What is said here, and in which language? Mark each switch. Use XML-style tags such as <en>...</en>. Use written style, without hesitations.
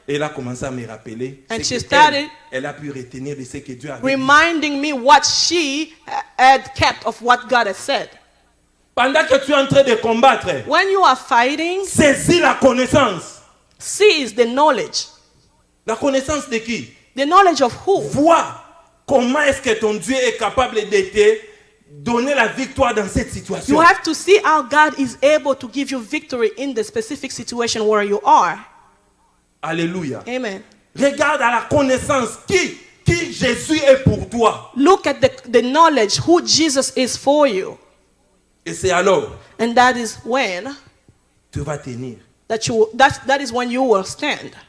<fr>Et elle a commencé à me rappeler.</fr> <en>And</en> <fr>ce</fr> <en>she</en> <fr>que</fr> <en>started</en> <fr>elle a pu retenir de ce que Dieu avait dit.</fr> <en>reminding me what she had kept of what God has said.</en> <fr>Pendant que tu es en train de combattre,</fr> <en>When you are fighting,</en> <fr>saisis la connaissance.</fr> <en>seize the knowledge.</en> <fr>La connaissance de qui?</fr> <en>The knowledge of who?</en> <fr>Vois comment est-ce que ton Dieu est capable de te donner la victoire dans cette situation.</fr> <en>You have to see how God is able to give you victory in the specific situation where you are.</en> <fr>Alléluia.</fr> <en>Amen.</en> <fr>Regarde à la connaissance qui Jésus est pour toi.</fr> <en>Look at the knowledge who Jesus is for you.</en> <fr>Et c'est alors</fr> <en>And that is when</en> <fr>tu vas tenir.</fr> <en>that is when you will stand.</en>